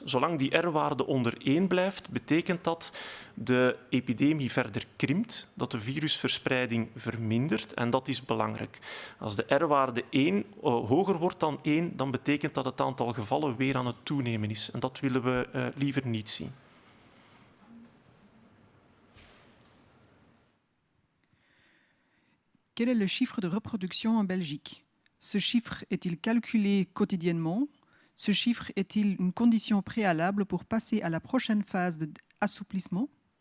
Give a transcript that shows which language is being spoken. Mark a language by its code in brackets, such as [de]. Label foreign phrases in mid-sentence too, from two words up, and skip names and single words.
[nl] Zolang die R-waarde onder 1 blijft, betekent dat de epidemie verder krimpt, dat de virusverspreiding vermindert en dat is belangrijk. Als de R-waarde hoger wordt dan 1, dan betekent dat het aantal gevallen weer aan het toenemen is. En dat willen we liever niet zien. [fr] Quel est le chiffre de reproduction en Belgique? Ce chiffre est-il calculé quotidiennement? Ce chiffre est-il une condition préalable pour passer à la prochaine phase d'assouplissement?